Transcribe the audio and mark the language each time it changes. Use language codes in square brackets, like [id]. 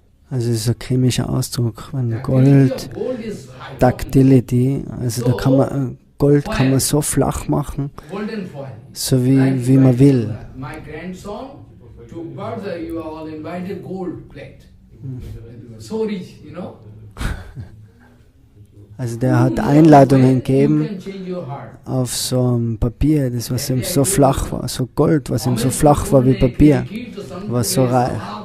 [de] Also es ist ein chemischer Ausdruck, wenn Gold, Ductility, also da kann man, Gold kann man so flach machen, so wie man will. [en] My grandson took birth, you are all invited gold plate. So rich, [de] Also der hat Einladungen gegeben auf so ein Papier, das was ihm so flach war, so Gold, was ihm so flach war wie Papier, war so reich.